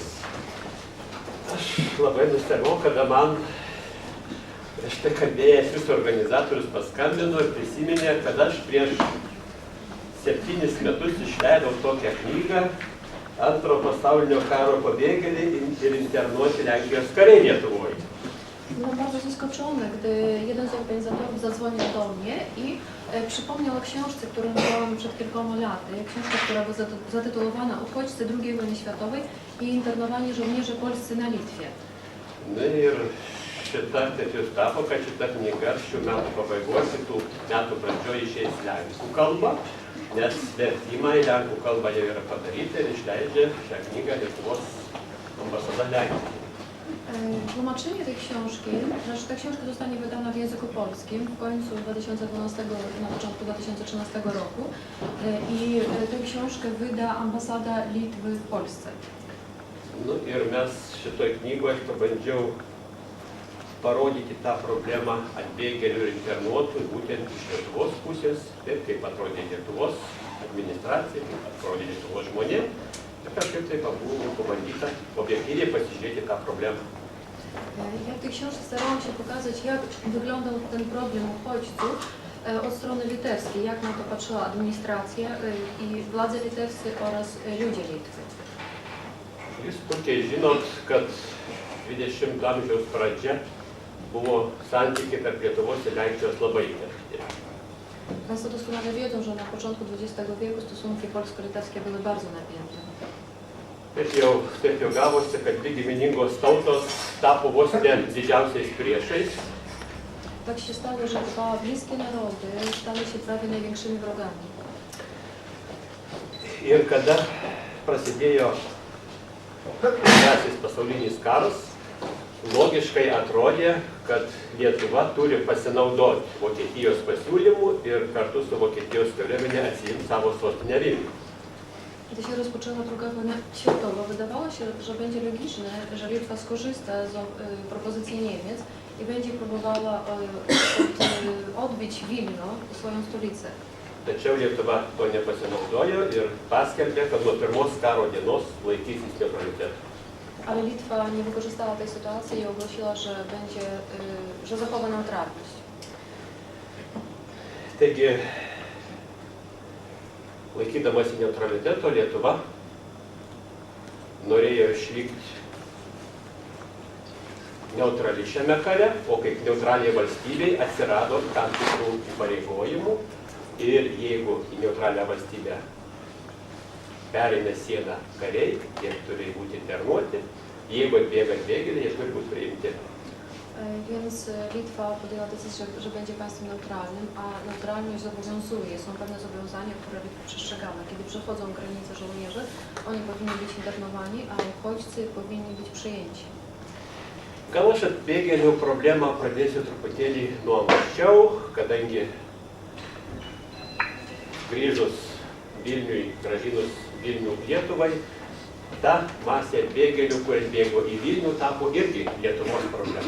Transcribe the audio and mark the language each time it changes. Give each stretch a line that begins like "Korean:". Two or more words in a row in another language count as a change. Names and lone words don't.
Lithuanian: Aš labai nustebau, kada man prieš tai kalbėjęs jūsų organizatorius paskambino ir prisiminė, kad aš prieš 7 metus išleidau tokią knygą Antro pasaulinio karo pabėgėliai ir internuoti Lenkijos kariai Lietuvoje.
Polish: Byłam bardzo zaskoczony, gdy jeden z organizatorów zadzwonił do mnie i przypomniał o książce, którą wydałam przed kilkoma laty. Książka, która była zatytułowana Uchodźcy II wojny światowej i internowani żołnierze polscy na Litwie.
Lithuanian: Na ir šita taip jau tapo, kad šita knyga šių metų pabaigos, kitų metų pradžioje išeis lenkų kalba, nes vertimą į lenkų kalbą jau yra padaryta ir išleidžia šią knygą Lietuvos ambasada Lenkijoje.
Polish: Tłumaczenie tej książki, znaczy ta książka zostanie wydana w języku polskim w końcu 2012 roku, na początku 2013 roku i tę książkę wyda ambasada Litwy w Polsce.
Lithuanian: Nu ir mes šitoj knygoj pabandžiau parodyti tą problemą atbėgėlių ir internuotų būtent iš Lietuvos pusės, taip kaip atrodė Lietuvos administracija, kaip atrodė Lietuvos žmonėm. Ir kažkaip tai buvo pabandyta objektyviai pasižiūrėti tą problemą.
Polish: Ja w tej książce starałam się pokazać, jak wyglądał ten problem uchodźców od strony litewskiej, jak na to patrzyła administracja i władze litewskie oraz ludzie Litwy.
Lithuanian: Jūs puikiai žinot, kad 20 amžiaus pradžia buvo santykiai tarp Lietuvos ir Lenkijos labai įtempti.
Polish: Państwo doskonale wiedzą, że na początku XX wieku stosunki polsko-litewskie były bardzo napięte.
Lithuanian: Taip jau gavosi, kad dvi giminingos tautos tapo vos ne didžiausiais priešais.
Polish: Tak się stało, że dwa bliskie narody stały się prawie największymi wrogami.
Lithuanian: Ir kada prasidėjo Antrasis pasaulinis karas, logiškai atrodė, kad Lietuva turi pasinaudoti Vokietijos pasiūlymų ir kartu su Vokietijos kariuomene atsiimti savo sostinę Vilnių.
Polish: Gdy się rozpoczęła II wojna światowa, wydawało się, że będzie logiczne, że Litwa skorzysta z propozycji Niemiec i będzie próbowała odbić Wilno, swoją stolicę.
Lithuanian: Tačiau Lietuva to nepasinaudojo ir paskelbė, kad nuo pirmos karo dienos laikysis neutralitetu.
Polish: Ale Litwa nie wykorzystała tej sytuacji i ogłosiła, że zachowa neutralność.
Lithuanian: Taigi, laikydamasi neutraliteto, Lietuva norėjo išlikti neutrali šiame kare, o kaip neutraliai valstybei atsirado tam tikrų įpareigojimų. Ir jeigu į neutralią valstybę pereina sieną kariai, jie turi būti internuoti, jeigu atbėga atbėgėliai, jie turi būti priimti.
Polish: Więc Litwa podjęła decyzję, że będzie państwem neutralnym, a neutralność zobowiązuje. Są pewne zobowiązania, które Litwa przestrzegała. Kiedy przechodzą granice żołnierze, oni powinni być internowani, a uchodźcy powinni być przyjęci.
Lithuanian: Gal aš atbėgėlių problemą pradėsiu truputėlį nuo anksčiau, kadangi grįžus Vilniui, gražinus Vilnių Lietuvai, ta masė atbėgėlių, kurie atbėgo į Vilnių, tapo irgi Lietuvos problema.